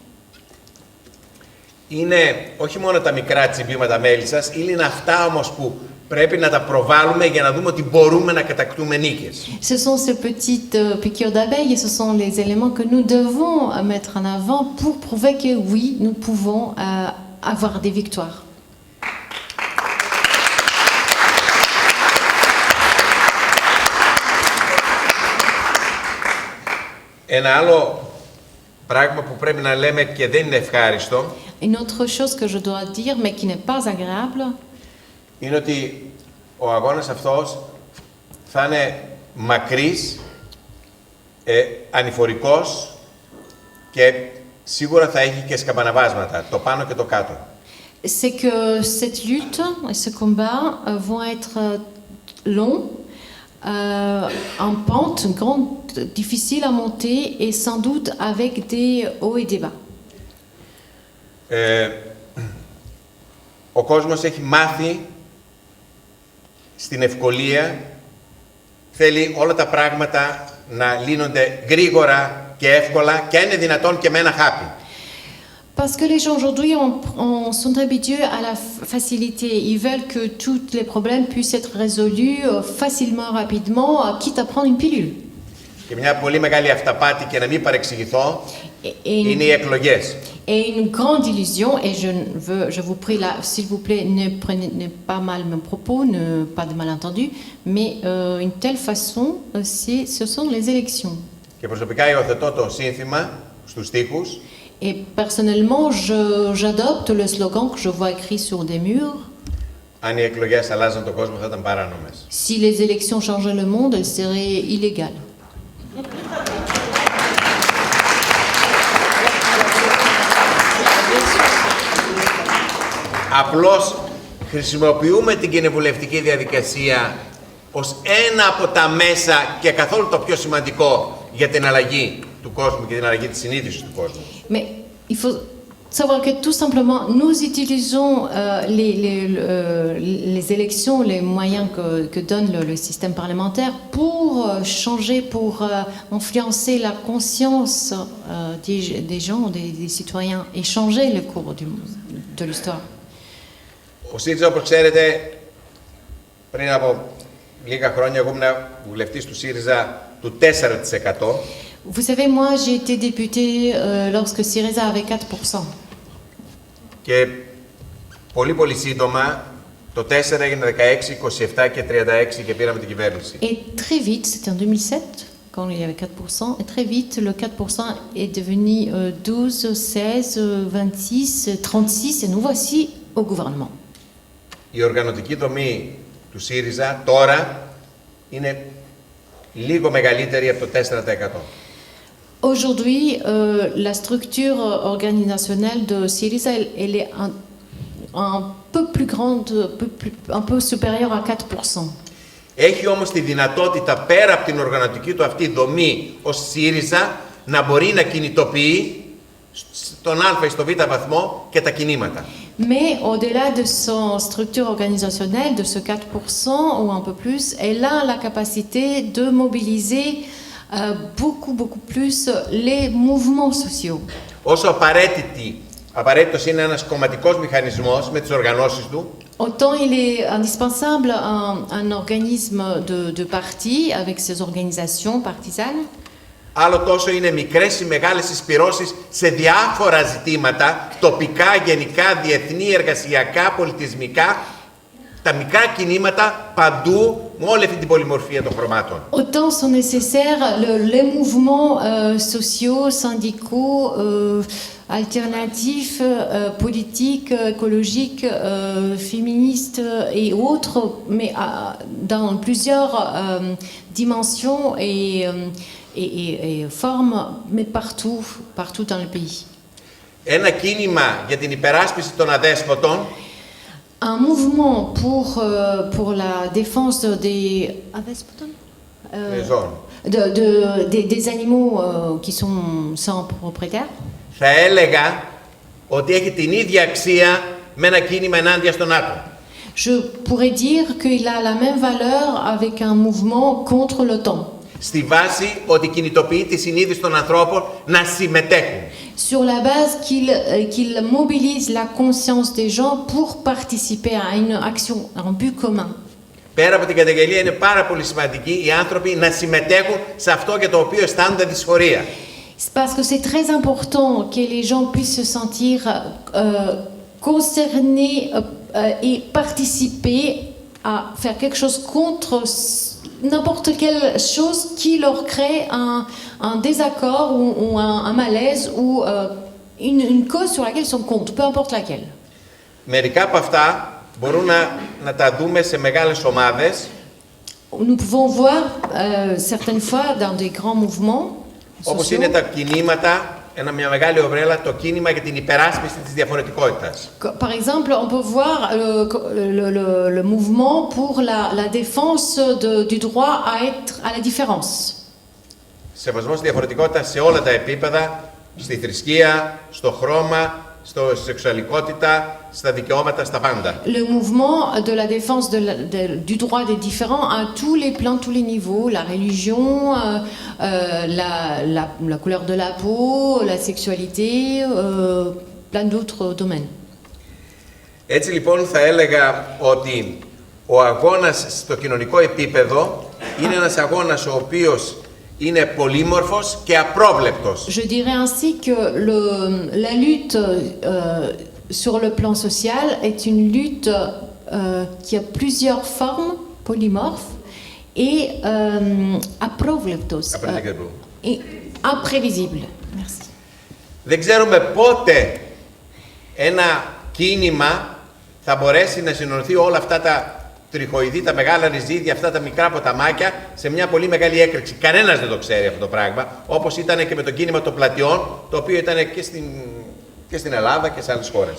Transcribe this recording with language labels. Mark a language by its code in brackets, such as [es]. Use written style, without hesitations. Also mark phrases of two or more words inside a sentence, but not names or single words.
[el] Είναι όχι μόνο τα μικρά τσιμπήματα μέλισσας, είναι αυτά όμως που πρέπει να τα προβάλλουμε για να δούμε ότι μπορούμε να κατακτούμε νίκες. [fr] Ce sont ces petites piqûres d'abeilles et ce sont les éléments que nous devons mettre en avant pour prouver que oui, nous pouvons avoir des victoires. [el] Ένα άλλο πράγμα που πρέπει να λέμε και δεν είναι ευχάριστο. [fr] Une autre chose que je dois dire, mais qui n'est pas agréable, [el] είναι ότι ο αγώνας αυτός θα είναι μακρύς, ανηφορικός και σίγουρα θα έχει και σκαμπαναβάσματα, το πάνω και το κάτω. [fr] C'est que cette lutte et ce combat vont être longs, en pente, difficiles à monter et sans doute avec des hauts et des bas. [el] Ο κόσμος έχει μάθει στην ευκολία, θέλει όλα τα πράγματα να λύνονται γρήγορα και εύκολα και είναι δυνατόν και με ένα χάπι. [fr] Parce que les gens aujourd'hui sont habitués à la facilité. Ils veulent que tous les problèmes puissent être résolus facilement, rapidement, quitte à prendre une pilule. [el] Και μια πολύ μεγάλη αυταπάτη, και να μην παρεξηγηθώ, είναι οι εκλογές. [fr] Et une grande illusion, et je vous prie là, s'il vous plaît, ne prenez pas mal mes propos, pas de malentendu, mais une telle façon, ce sont les élections. [el] Και προσωπικά υιοθετώ το σύνθημα στους στίχους. [fr] Et personnellement, j'adopte le slogan que je vois écrit sur des murs. [el] Αν οι εκλογές αλλάζαν τον κόσμο, θα ήταν παράνομες. [fr] Si les élections changeaient le monde, elles seraient illégales. [el] Απλώς χρησιμοποιούμε την κοινοβουλευτική διαδικασία ως ένα από τα μέσα και καθόλου το πιο σημαντικό για την αλλαγή του κόσμου και την αλλαγή της συνείδησης του κόσμου. [fr] Mais il faut savoir que tout simplement, nous utilisons les élections, les moyens que donne le système parlementaire pour changer, pour influencer la conscience des gens, des citoyens, et changer le cours de l'histoire. [el] Ο ΣΥΡΙΖΑ, όπως ξέρετε, πριν από λίγα χρόνια, εγώ ήμουν βουλευτής του ΣΥΡΙΖΑ του 4%. [fr] Vous savez, moi, j'ai été député lorsque Syriza avait 4%. [el] Και πολύ σύντομα, το 4 έγινε 16, 27 και 36 και πήραμε την κυβέρνηση. [fr] Et très vite, c'était en 2007, quand il y avait 4%, et très vite, le 4% est devenu 12, 16, 26, 36, et nous voici au gouvernement. [el] Η οργανωτική δομή του ΣΥΡΙΖΑ τώρα είναι λίγο μεγαλύτερη από το 4%. [fr] Aujourd'hui, la structure organisationnelle de Syriza, elle est un peu plus grande, un peu supérieure à 4%. [el] Έχει όμως τη δυνατότητα, πέρα από την οργανωτική του αυτή δομή ως ΣΥΡΙΖΑ, να μπορεί να κινητοποιεί στον Α ή στο Β βαθμό και τα κινήματα. [fr] Mais au-delà de son structure organisationnelle, de ce 4% ou un peu plus, elle a la capacité de mobiliser beaucoup plus les mouvements sociaux. [el] Όσο απαραίτητος είναι ένας κομματικός μηχανισμός με τις οργανώσεις του, [fr] Autant il est indispensable un organisme de parti avec ses organisations partisanes, [el] άλλο τόσο είναι μικρές ή μεγάλες συσπυρώσεις σε διάφορα ζητήματα, τοπικά, γενικά, διεθνή, εργασιακά, πολιτισμικά, τα μικρά κινήματα παντού, με όλη αυτή την πολυμορφία των χρωμάτων. [fr] autant sont nécessaires les mouvements sociaux, syndicaux, alternatifs, politiques, écologiques, féministes et autres, mais dans plusieurs dimensions et formes, mais partout dans le pays. [el] Ένα κίνημα για την υπεράσπιση των αδέσποτων, [fr] Un mouvement pour la défense des animaux qui sont sans propriétaire. [el] θα έλεγα ότι έχει την ίδια αξία με ένα κίνημα ενάντια στον ΝΑΤΟ. [fr] Je pourrais dire qu'il a la même valeur avec un mouvement contre l'OTAN. [el] Στη βάση ότι κινητοποιεί τη συνείδηση των ανθρώπων να συμμετέχουν. [fr] Sur la base qu'il mobilise la conscience des gens pour participer à une action, à un but commun. [el] Πέρα από την καταγγελία, είναι πάρα πολύ σημαντική οι άνθρωποι να συμμετέχουν σε αυτό για το οποίο αισθάνονται δυσφορία. [fr] Parce que c'est très important que les gens puissent se sentir concernés et participer à faire quelque chose contre n'importe quelle chose qui leur crée un désaccord ou un malaise ou une cause sur laquelle ils sont contre, peu importe laquelle. [el] Μερικά από αυτά μπορούν να τα δούμε σε μεγάλες ομάδες. [fr] Nous pouvons voir certaines fois dans des grands mouvements [el] Όπως [fr] sociaux, [el] είναι τα κινήματα, μια μεγάλη ομπρέλα, το κίνημα για την υπεράσπιση της διαφορετικότητας. [fr] par exemple, on peut voir le mouvement pour la défense du droit à être à la différence. [el] Σεβασμός της διαφορετικότητας σε όλα τα επίπεδα, στη θρησκεία, στο χρώμα, στη σεξουαλικότητα, στα δικαιώματα, στα πάντα. [fr] Le mouvement de la défense du droit des différents à tous les plans, tous les niveaux, la religion, la couleur de la peau, la sexualité, plein d'autres domaines. [el] Έτσι λοιπόν θα έλεγα ότι ο αγώνας στο κοινωνικό επίπεδο είναι ένας αγώνας ο οποίος είναι πολύμορφος και απρόβλεπτος. [fr] Je dirais ainsi que la lutte sur le plan social est une lutte qui a plusieurs formes polymorphes et aprovleptos, et imprévisible. Merci. [el] Δεν ξέρουμε πότε ένα κίνημα θα μπορέσει να συνοηθεί όλα αυτά τα τριχοειδή, τα μεγάλα ριζίδια, αυτά τα μικρά ποταμάκια σε μια πολύ μεγάλη έκρηξη. Κανένας δεν το ξέρει αυτό το πράγμα, όπως ήταν και με το κίνημα των πλατιών, το οποίο ήταν και στην Ελλάδα και σε άλλες χώρες.